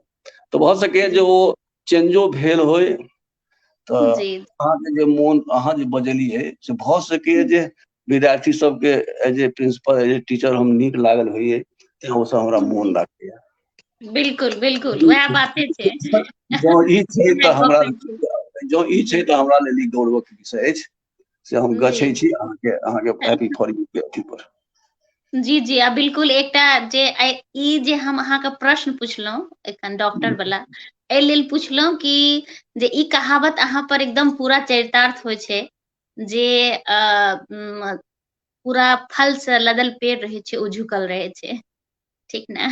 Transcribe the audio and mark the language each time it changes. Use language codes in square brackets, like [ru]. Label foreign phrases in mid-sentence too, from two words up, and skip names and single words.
[mai] तो भऽ सकैए जे ओ चेंजो भेल होय। तऽ अहाँके जे मोन, अहाँ जे बजलियै से भऽ सकैए जे विद्यार्थी सबके [en] as a principal, as a teacher [mai] हम नीक लागल होइए, तें ओ सब हमरा मोन राखैया। बिल्कुल बिल्कुल वएह बाते छै। जँ ई छै तऽ हमरा, जँ ई छै तऽ हमरा लेल ई गौरवक विषय अछि से हम गछै छी अहाँके हैप्पी फॉर यू के अथी पर। जी जी, आ बिल्कुल एकटा जे ई जे हम अहाँके प्रश्न पुछलहुँ एखन डॉक्टर वाला, एहि लेल पुछलहुँ कि जे ई कहावत अहाँ पर एकदम पूरा चरितार्थ होइ छै जे पूरा फल से लदल पेड़ रहे छै ओ झुकल रहे छै, ठीक ने।